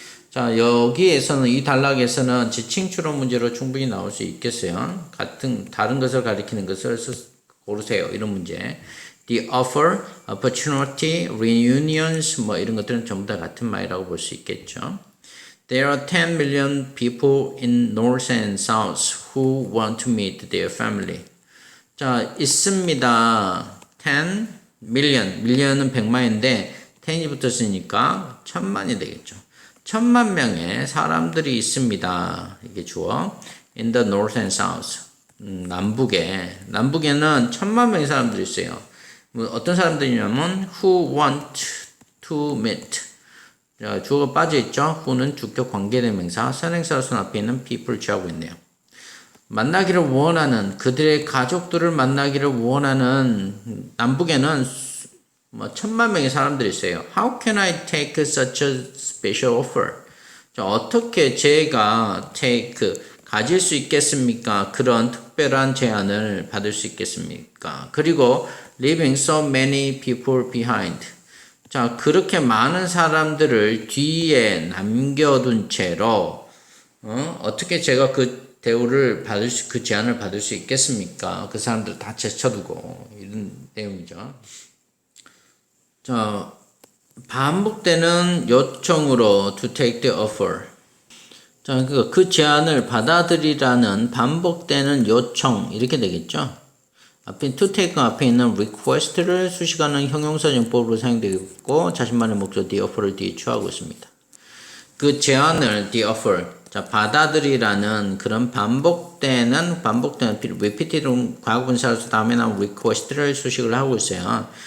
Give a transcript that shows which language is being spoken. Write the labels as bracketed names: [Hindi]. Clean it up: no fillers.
[Korean] 자, 여기에서는 이 단락에서는 지칭 추론 문제로 충분히 나올 수 있겠어요. 다른 것을 가리키는 것을 고르세요. 이런 문제. [English] The offer, opportunity, reunions [Korean] 이런 것들은 전부 다 같은 말이라고 볼 수 있겠죠. [English] There are 10 million people in North and South who want to meet their family. [Korean] 자, 있습니다. 10 million, million은 100만인데 10이 붙었으니까 1000만이 되겠죠. 1000만 명의 사람들이 있습니다. 이게 주어. [English] In the North and South. [Korean] 남북에는 1000만 명의 사람들이 있어요. 뭐 어떤 사람들이냐면 [English] who want to meet. [Korean] 자, 주어가 빠져있죠. who는 주격 관계대명사, 선행사로서 앞에 있는 people 취하고 있네요. 만나기를 원하는, 그들의 가족들을 만나기를 원하는 남북에는 뭐 1000만 명의 사람들이 있어요. [English] How can I take such a special offer? [Korean] 자, 어떻게 제가 가질 수 있겠습니까? 그런 특별한 제안을 받을 수 있겠습니까? 그리고 [English] leaving so many people behind. [Korean] 자, 그렇게 많은 사람들을 뒤에 남겨둔 채로 어떻게 제가 그 대우를 그 제안을 받을 수 있겠습니까? 그 사람들 다 제쳐두고 이런 내용이죠. 자, 반복되는 요청으로 [English] to take the offer. [Korean] 자, 그 제안을 받아들이라는 반복되는 요청 이렇게 되겠죠. 앞에 to take 앞에 있는 request를 수식하는 형용사 정법으로 사용되고 있고 자신만의 목적 the offer를 뒤에 취하고 있습니다. 그 제안을 the offer 자 받아들이라는 그런 반복되는 repeated 과거분사로서 다음에 나온 request를 수식을 하고 있어요.